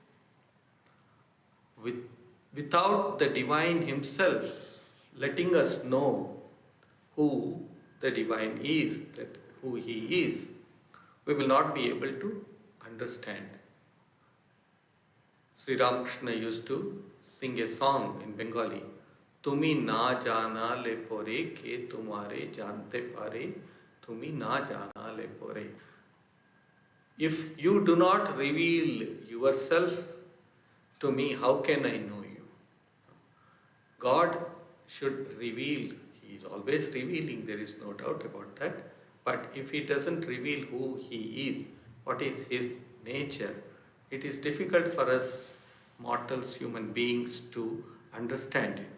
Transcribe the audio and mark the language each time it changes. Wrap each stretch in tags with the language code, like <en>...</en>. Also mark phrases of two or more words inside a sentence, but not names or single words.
<en>Without the divine himself letting us know who the divine is, that who he is, we will not be able to understand. Sri Ramakrishna used to sing a song in Bengali,</en> <bn>তুমি না জানালে পরে কে তোমারে জানতে পারে, তুমি না জানালে পরে.</bn> <en>If you do not reveal yourself to me, how can I know you? God should reveal. He is always revealing, there is no doubt about that. But if he doesn't reveal who he is, what is his nature, it is difficult for us mortals, human beings, to understand it.</en>